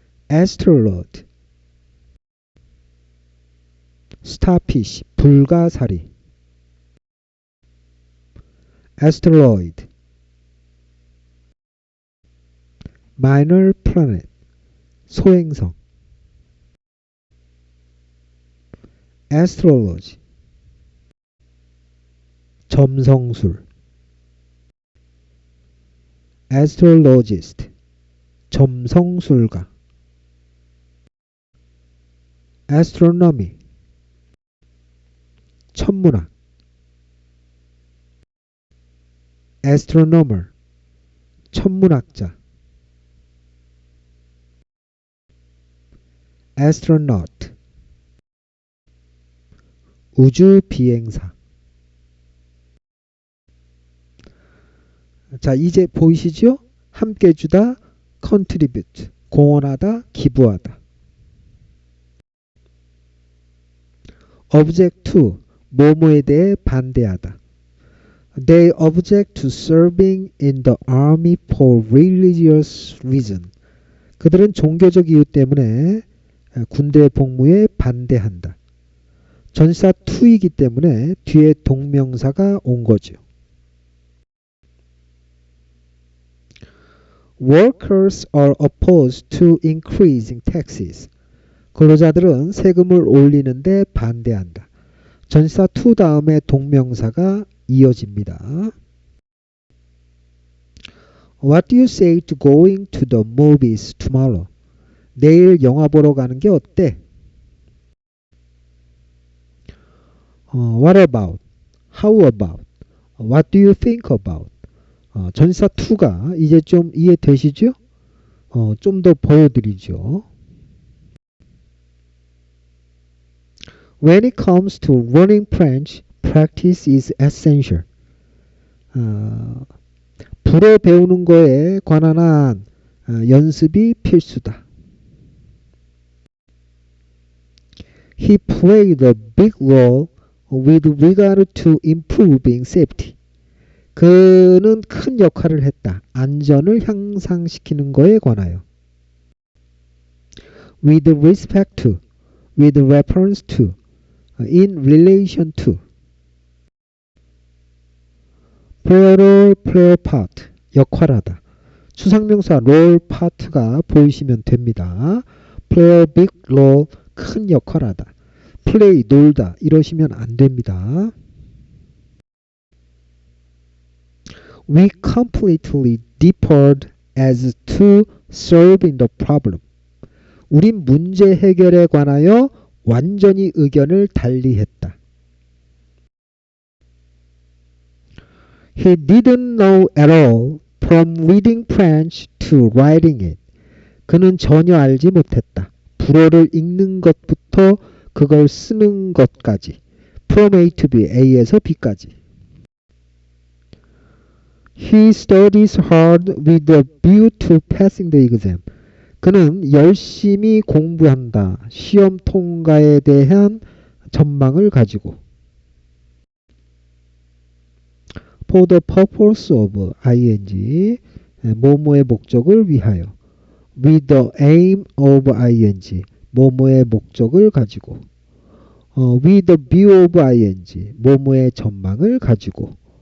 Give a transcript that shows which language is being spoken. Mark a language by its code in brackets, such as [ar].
[en] astrolode, starfish, [ko] 불가사리. [en] asteroid, minor planet, [ko] 소행성. [en] astrology, [ko] 점성술. [en] astrologist, [ko] 점성술가. [en] astronomy, [ko] 천문학. [en] astronomer, [ko] 천문학자. [en] astronaut, [ko] 우주 비행사. 자, 이제 보이시죠? 함께 주다, contribute, 공헌하다, 기부하다. object to, 뭐뭐에 대해 반대하다. [en] They object to serving in the army for religious reason. [ko] 그들은 종교적 이유 때문에 군대 복무에 반대한다. 전치사 to이기 때문에 뒤에 동명사가 온 거죠. [en] Workers are opposed to increasing taxes. [ko] 근로자들은 세금을 올리는데 반대한다. 전치사 to 다음에 동명사가 이어집니다. [en] What do you say to going to the movies tomorrow? [ko] 내일 영화 보러 가는 게 어때? [en] What about? How about? What do you think about? [ko] 전치사 to가 이제 좀 이해되시죠? 좀 더 보여드리죠. [en] When it comes to running French, practice is essential. [ko] 불어 배우는 거에 관한 한 연습이 필수다. [en] He played a big role with regard to improving safety. [ko] 그는 큰 역할을 했다. 안전을 향상시키는 거에 관하여. [en] With respect to, with reference to, in relation to. play a role, play a part, [ko] 역할하다. 추상명사 role, part가 보이시면 됩니다. [en] play a big role, [ko] 큰 역할하다. play, 놀다 이러시면 안 됩니다. [en] We completely differed as to solving the problem. [ko] 우린 문제 해결에 관하여 완전히 의견을 달리했다. [en] He didn't know at all from reading French to writing it. [ko] 그는 전혀 알지 못했다. 불어를 읽는 것부터 그걸 쓰는 것까지. [en] From A to B, [ko] A에서 B까지. [en] He studies hard with a view to passing the exam. [ko] 그는 열심히 공부한다. 시험 통과에 대한 전망을 가지고. [en] For the purpose of ing, [ko] 뭐뭐의 목적을 위하여. [en] With the aim of ing, [ko] 뭐뭐의 목적을 가지고. [en] With the view of ing, [ko] 뭐뭐의 전망을 가지고.